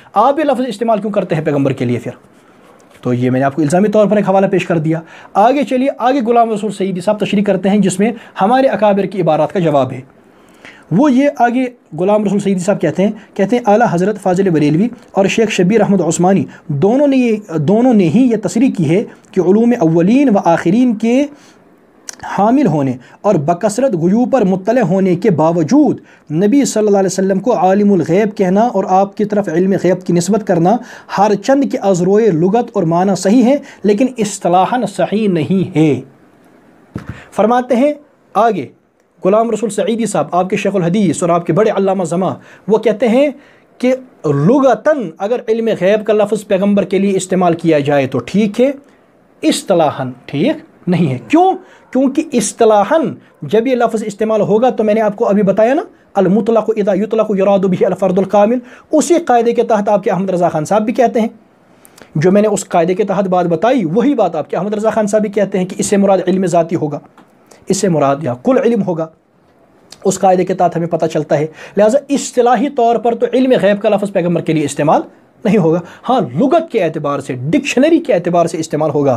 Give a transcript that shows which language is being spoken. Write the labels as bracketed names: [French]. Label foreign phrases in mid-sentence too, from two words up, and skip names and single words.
[Urdu] آپ یہ لفظ استعمال کیوں کرتے ہیں پیغمبر کے لیے؟ پھر تو یہ میں نے آپ کو الزامی طور پر ایک حوالہ پیش کر دیا۔ آگے چلیے، آگے غلام رسول سعیدی صاحب تشریح کرتے ہیں جس میں ہمارے اکابر کی عبارات کا جواب ہے۔ وہ یہ آگے غلام رسول سعیدی صاحب کہتے ہیں اعلیٰ حضرت فاضل بریلوی اور شیخ شبیر احمد عثمانی دونوں نے ہی یہ تصریح کی ہے کہ علوم اولین و آخرین کے حامل ہونے اور بکثرت غیوب پر مطلع ہونے کے باوجود نبی [Arabic] صلی اللہ علیہ وسلم [Urdu] کو عالم الغیب کہنا اور آپ کی طرف علم غیب کی نسبت کرنا ہر چند کے ازروئے لغت اور معنی صحیح ہے، لیکن اصطلاحاً صحیح نہیں ہے۔ فرماتے ہیں آگے غلام رسول سعیدی صاحب، آپ کے شیخ الحدیث اور آپ کے بڑے علامہ زماں، وہ کہتے ہیں کہ لغتاً اگر علم غیب کا لفظ پیغمبر کے لیے استعمال کیا جائے تو ٹھیک ہے، اصطلاحاً ٹھیک نہیں ہے۔ کیوں؟ کیونکہ اصطلاحاً جب یہ لفظ استعمال ہوگا تو میں نے آپ کو ابھی بتایا نا، [Arabic] المطلق اذا یطلق یراد به الفرد الکامل، [Urdu] اسی قاعدے کے تحت آپ کے احمد رضا خان صاحب بھی کہتے ہیں، جو میں نے اس قاعدے کے تحت بات بتائی وہی بات آپ کے احمد رضا خان صاحب بھی کہتے ہیں کہ اس سے مراد علم ذاتی ہوگا، اس سے مراد یا کل علم ہوگا، اس قاعدے کے تحت ہمیں پتہ چلتا ہے۔ لہٰذا اصطلاحی طور پر تو علم غیب کا لفظ پیغمبر کے لیے استعمال نہیں ہوگا، ہاں لغت کے اعتبار سے، ڈکشنری کے اعتبار سے استعمال ہوگا۔